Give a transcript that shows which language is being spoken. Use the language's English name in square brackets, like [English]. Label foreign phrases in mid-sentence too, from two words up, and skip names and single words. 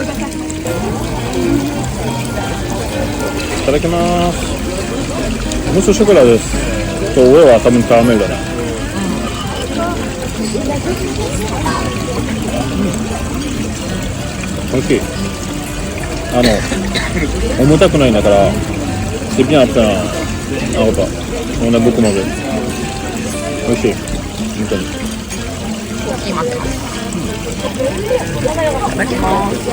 [Japanese] いただきます。ムースショコラです。上は多分カラメルだね。美味しい。重たくないんだから、 [French] c'est bien après un repas. On a beaucoup mangé. [Japanese] 美味しい。本当に。いただきます。